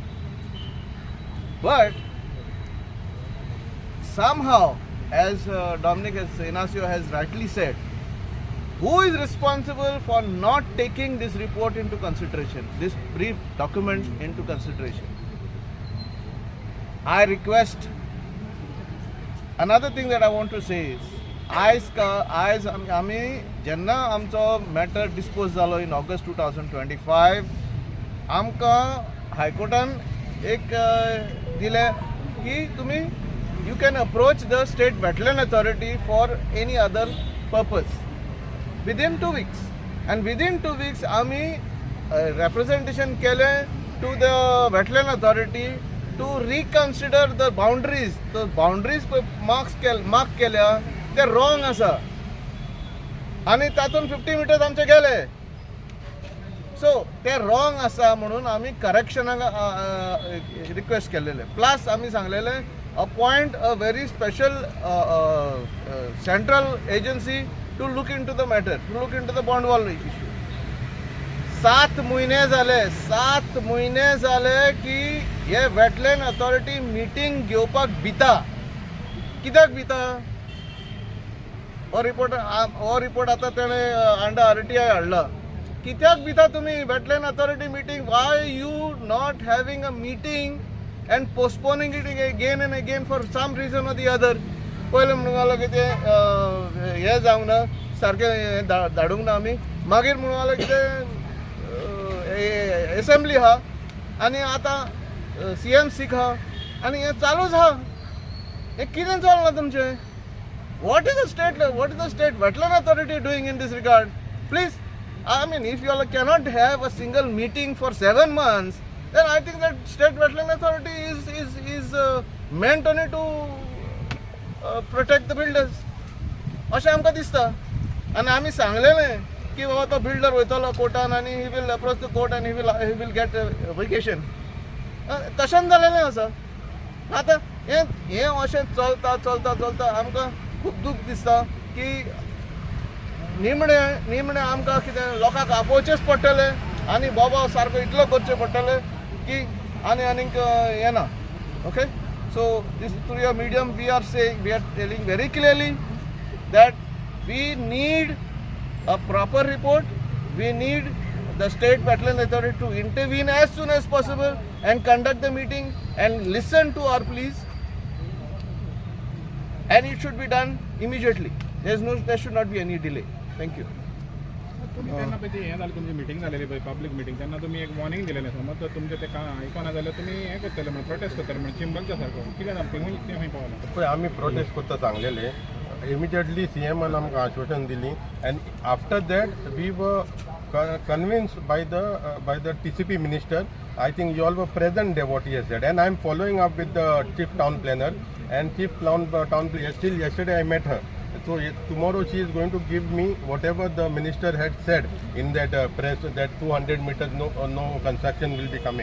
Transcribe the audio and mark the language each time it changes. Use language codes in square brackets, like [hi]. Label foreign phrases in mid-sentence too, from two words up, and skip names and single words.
[en] But somehow, as Dominic Inacio has rightly said, who is responsible for not taking this report into consideration, this brief document into consideration? I request, another thing that I want to say is, [kok] आमी जेन्ना आमचो मॅटर डिस्पोज जालो [en] in August 2025, [kok] आमकां हायकोर्टान एक दिलें की तुमी [en] you can approach the state wetland authority for any other purpose within 2 weeks. And within 2 weeks, आमी representation केले to the wetland authority to reconsider the boundaries. The boundaries mark [kok] केल्या ते [en] wrong आसा. [kok] आणि तातून 50 meters आमचे गेले. So ते wrong आसा म्हणून आमी correctionाक रिक्वेस्ट केलेले. [en] Plus [kok] आमी सांगलेले [en] appoint a very special central agency to look into the matter, to look into the bond wall issue. [kok] 7 म्हयने जाले की हे [en] wetland authority meeting [kok] घेवपाक भिता. कित्याक भिता? हो रिपोर्ट आता तेणे अंडर RTI हाडला. कित्याक भिता तुम्ही [en] wetland authority meeting? Why you not having a meeting and postponing it again and again for some reason or the other? [kok] पहिले म्हणून की ते हे जावंक ना, सारकें धाडूंक ना आमी. मागीर म्हणून की ते असेंब्ली आहा आनी आतां CMC आहा आनी हें चालूच आहा. हें कितें चलना तुमचें? [en] What is the state wetland authority doing in this regard? Please, I mean, if you all cannot have a single meeting for 7 months, then I think that state wetland authority is meant only to protect the builders. [kok] अशें आमकां दिसता. आनी आमी सांगलेलें की बाबा तो बिल्डर वयतलो कोर्टान आनी [en] he will approach the court and he will get a vacation. [kok] तशें जालेलें आसा. आतां हें अशें चलता आमकां खूब दूख दिसता की निमणे आमकां कितें लोकांक आपोवचेच पडटले आनी बाबा सारको इतलो करचें पडटलें की आनीक हें ना. [en] Okay, so this through your medium we are telling very clearly that we need a proper report. We need the State Wetland Authority to intervene as soon as possible and conduct the meeting and listen to our pleas. And it should be done immediately. There should not be any delay. Thank you. [mr] तुम्ही त्यांना पहिले हे झालं तुमची मिटिंग झालेली पाहिजे पब्लिक मिटिंग त्यांना तुम्ही एक वॉर्निंग दिलेलं आहे मग तुमचे ते का ऐकून झालं तुम्ही हे करतले म्हणजे प्रोटेस्ट करतले म्हणजे चिंबलच्या सारखं किती जाण ते माहिती पावलं [kok] पळय आमी प्रोटेस्ट करता सांगलेले इमिजिएटली सीएमान आमकां आश्वासन दिली [en] and after that we were convinced by the TCP minister. I think you all were present there what he has said, and I am following up with the chief town planner and chief town planner. Still yesterday I met her. So tomorrow she is going to give me whatever the minister had said in that press that 200 meters no construction will be coming.